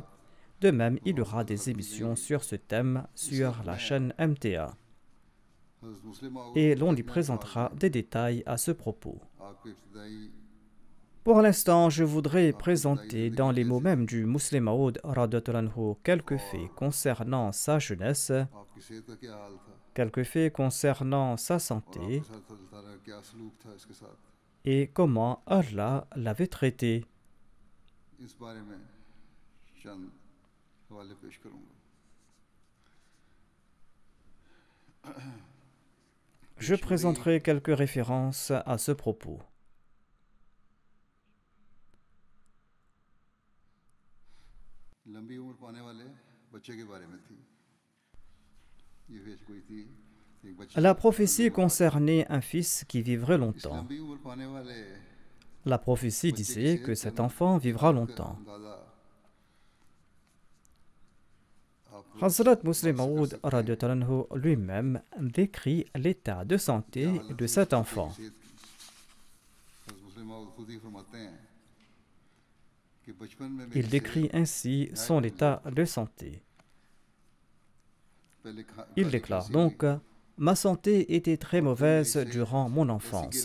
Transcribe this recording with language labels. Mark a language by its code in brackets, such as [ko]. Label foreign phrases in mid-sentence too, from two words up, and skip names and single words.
[fr] De même, il y aura des émissions sur ce thème sur la chaîne MTA. Et l'on y présentera des détails à ce propos. Pour l'instant, je voudrais présenter dans les mots mêmes du Muslim Maud [ar] رضي الله عنه [fr] quelques faits concernant sa jeunesse, [ur] آپ کی صحت کا کیا حال تھا [fr] quelques faits concernant sa [ur] और [fr] santé [ur] آپ کے ساتھ اللہ تعالیٰ کا کیا سلوک تھا اس کے ساتھ [fr] et comment Allah l'avait traité. [ur] اس بارے میں چند حوالے پیش کروں گا [fr] Je présenterai quelques références à ce propos. [ur] لمبی عمر پانے والے بچے کے بارے میں تھی یہ پیش گوئی تھی ایک بچہ [fr] La prophétie concernait un fils qui vivrait longtemps. [ur] لمبی عمر پانے والے [fr] La prophétie disait que cet enfant vivra longtemps. [ur] اندازہ آپ [fr] Hazrat Muslim Maud [ar] رضي الله عنه [fr] lui-même décrit l'état de santé de cet enfant. Il décrit ainsi son état de santé. Il déclare donc: ma santé était très mauvaise durant mon enfance.